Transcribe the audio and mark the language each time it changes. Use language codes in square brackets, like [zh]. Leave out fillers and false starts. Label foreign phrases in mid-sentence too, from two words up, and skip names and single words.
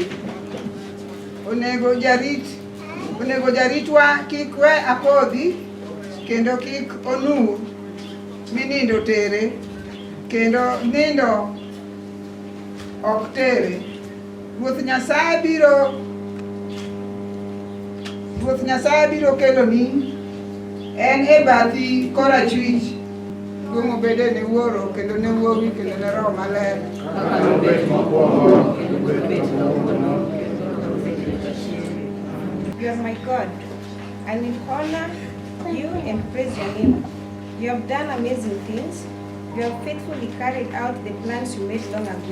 [luo] Onego jaritwa kik we apodhi kendo kik onur minindo tere, kendo nindo ok tere. Ruoth Nyasaye biro keloni, en e bathi korachwich. Duong' obede ne Wuoro kendo ne Wuowi kendo ne Roho Maler. [en] You are my God. I will honor you and praise your name. You have done amazing things. You have faithfully carried out the plans you made long ago.